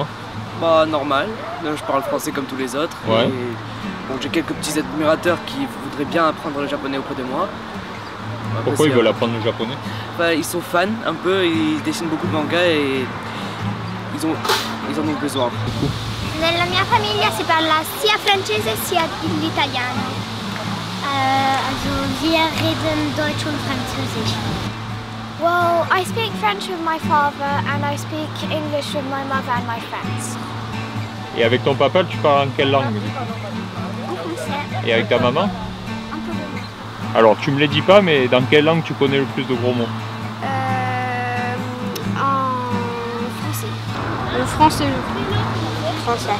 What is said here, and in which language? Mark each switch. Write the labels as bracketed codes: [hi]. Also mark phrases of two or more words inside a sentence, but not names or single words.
[fr] Bah, normal. Là, je parle français comme tous les autres. Ouais. Et, bon, j'ai quelques petits admirateurs qui voudraient bien apprendre le japonais auprès de moi. Après, Pourquoi ils veulent apprendre le japonais? Bah, ils sont fans un peu, ils dessinent beaucoup de mangas et ils en ont besoin. [it] Nella mia famiglia si parla sia francese sia l'italiano. [de] Also wir reden Deutsch und Französisch. [en] Well, I speak French with my father and I speak English with my mother and my friends. [fr] Et avec ton papa, tu parles en quelle langue? En français, Et avec ta maman? un peu de mots. Alors, tu me les dis pas, mais dans quelle langue tu connais le plus de gros mots? En français. Le français. Français.